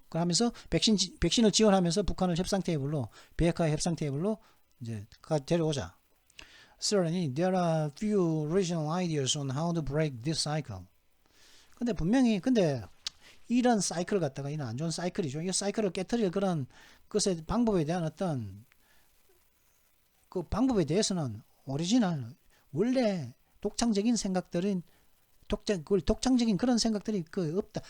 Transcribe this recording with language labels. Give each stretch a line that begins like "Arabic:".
Korean: 그러면서 백신을 지원하면서 북한을 협상 테이블로, 비핵화 협상 테이블로 이제 데려오자.
English: Certainly, there are few original ideas on how to break this cycle.
Korean: 근데 분명히 이런 사이클을 갖다가, 이런 안 좋은 사이클이죠. 이 사이클을 깨트릴 그런 것의 방법에 대한 어떤 그 방법에 대해서는 오리지널, 원래 독창적인 생각들은 독창적인 그런 생각들이 없다.